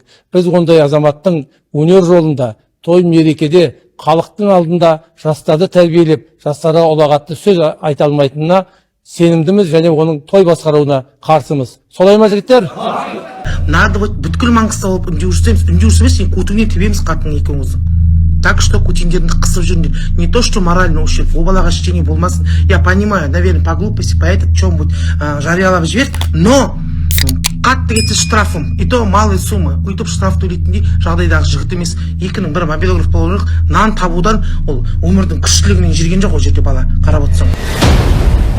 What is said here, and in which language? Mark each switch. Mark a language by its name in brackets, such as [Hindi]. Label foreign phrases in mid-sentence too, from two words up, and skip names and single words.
[Kazakh] Біз ондай азаматтың өнер жолында, той мерекеде, халықтың алдында жастарды тәрбиелеп, жастарға ұлағатты сөз айта алмайтынына сенімдіміз және оның той басқаруына қарсымыз. Солай ма, жігіттер? [Russian] Надо вот [Kazakh] бүткіл Маңғыстау болып үндеу жүрсеміз, сен көтіңе тебеміз қатын екеуіңіздің. [Russian] Так что [Kazakh] көтендеріңді қысып жүріңдер. [Russian] Не то, что морально ущерб, [Kazakh] ол балаға ештеңе болмасын. [Russian] Я понимаю, наверное, по глупости, по этот чем-нибудь [Kazakh] жариялап жібер, [Russian] но [Kazakh] қатты кетсе штрафым, [Russian] и то малый сумма. [Kazakh] Өйтіп штраф төлейтіндей жағдайдағы жігіт емес. Екінің бірі мобилограф болу керек, нан табудан ол өмірдің күштілігінен жүрген жоқ ол жерде бала, қарап отырсаң.